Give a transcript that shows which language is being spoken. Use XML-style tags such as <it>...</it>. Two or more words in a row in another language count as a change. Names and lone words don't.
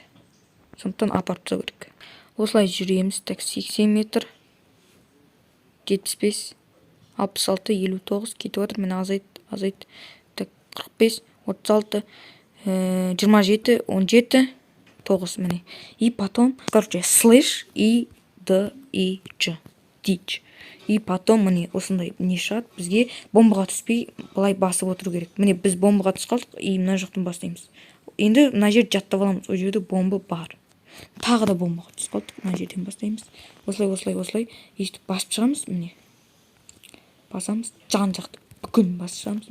<kk>Сондықтан апарып тұру керек. Осылай жүреміз. 80 метр, 75, 66, 59 кетіп отыр. Мен азайт. 45, 36, 27, 17, 9 міне.</kk> <ru>И потом, слэш и дич. И потом</ru> <kk>міне осындай не шығады. Бізге бомбаға түспей былай басып отыру керек. Міне біз бомбаға түсіп қалдық, и мына жақтан бастаймыз. Енді мына жер жаттап аламыз. О жерде бомба бар. Тағы да бомбаға түсіп қалдық. Мына жерден бастаймыз. Осылай естіп басып шығамыз. Міне басамыз, жан жақты бүкіл басып шығамыз.</kk>